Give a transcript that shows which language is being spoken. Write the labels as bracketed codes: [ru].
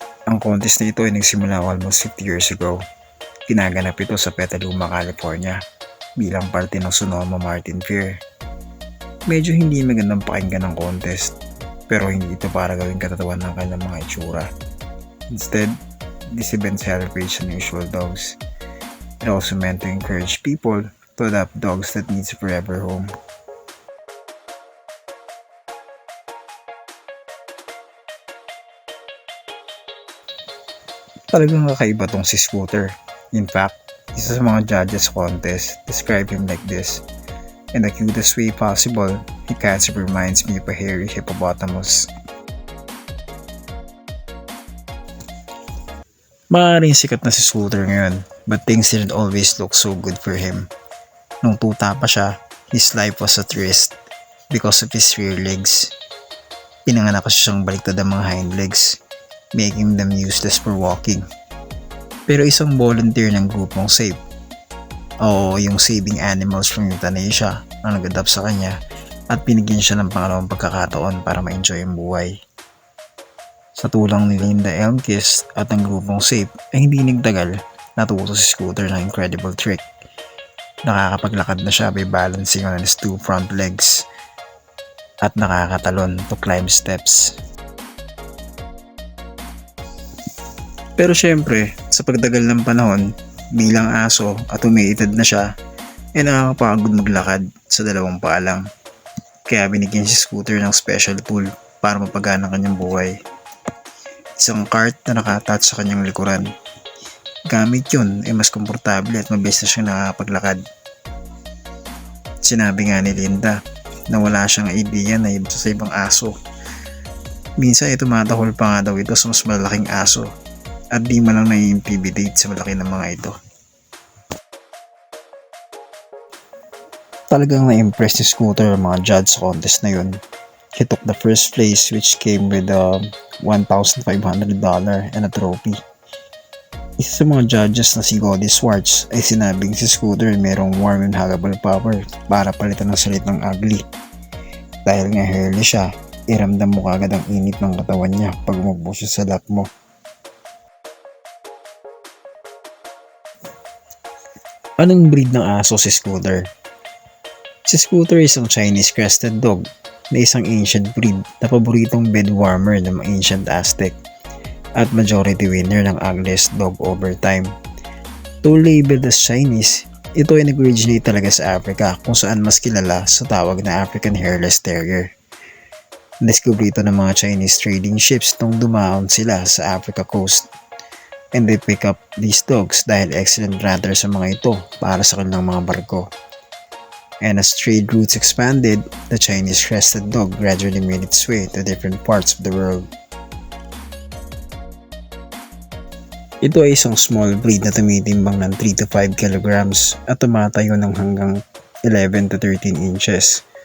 [tl] Ang contest na ito ay nagsimula [en] almost 50 years ago. [tl] Ginaganap ito sa Petaluma, California bilang parte ng Sonoma Martin Fair. Medyo hindi magandang pakinggan ng contest, pero hindi ito para gawing katatawan ng kanilang mga itsura. [en] Instead, this event celebrates unusual dogs. It also meant to encourage people to adopt dogs that needs a forever home. [tl] Talagang kakaiba tong si Scooter. [en] In fact, [tl] isa sa mga [en] judges contest described him like this: "In the cutest way possible, he kind of reminds me of a hairy hippopotamus." [tl] Maaaring sikat na si Scooter ngayon, [en] but things didn't always look so good for him. [tl] Nung tuta pa siya, [en] his life was at risk because of his rear legs. [tl] Pinanganak kasi siyang baliktad ang mga [en] hind legs, making them useless for walking. [tl] Pero isang volunteer ng grupong SAVE, o yung Saving Animals from Euthanasia, ang nag-adapt sa kanya at binigyan siya ng pangalawang pagkakataon para ma-enjoy ang buhay. Sa tulang ni Linda Elmquist at ang grupong SAVE ay hindi nagtagal, natuto si Scooter ng incredible trick. Nakakapaglakad na siya by balancing on his two front legs at nakakatalon to climb steps. Pero syempre, sa pagtagal ng panahon, bilang aso at umiidad na siya, ay nakakapagod maglakad sa dalawang paa lang. Kaya binigyan si Scooter ng special tool para mapagana ang kanyang buhay. Isang cart na naka-attach sa kanyang likuran. Gamit yun ay mas komportable at mabilis na siyang nakakapaglakad. Sinabi nga ni Linda na wala siyang idea na iba sa ibang aso. Minsan ay tumatahol pa nga daw ito sa mas malaking aso at di man lang nai-intimidate sa malaki ng mga ito. Talagang na-impress ni Scooter ang mga judge sa contest na yun. [en] He took the first place, which came with $1,500 and a trophy. [tl] Isa sa mga judges na si Goldie Swartz ay sinabing si Scooter merong [en] warm and huggable power [tl] para palitan ng salitang ugly. Dahil nga hairless siya, iramdam mo kagad ang init ng katawan niya pag umupo siya sa lap mo. Anong breed ng aso si Scooter? Si Scooter is isang Chinese crested dog na isang ancient breed na paboritong bed warmer ng mga ancient Aztec at [en] majority winner [tl] ng Ugliest Dog over time. [en] Though labeled as Chinese, [tl] ito ay nag-originate talaga sa Africa kung saan mas kilala sa tawag na African Hairless Terrier. Nadiskubre ito ng mga Chinese trading ships nung dumaon sila sa Africa coast. [en] And they pick up these dogs [tl] dahil [en] excellent runners [tl] sa mga ito para sa kanilang mga barko. [en] And as trade routes expanded, the Chinese crested dog gradually made its way to different parts of the world. [tl] Ito ay isang small breed na tumitimbang ng [en] 3 to 5 kilograms [tl] at tumatayo ng hanggang [en] 11 to 13 inches.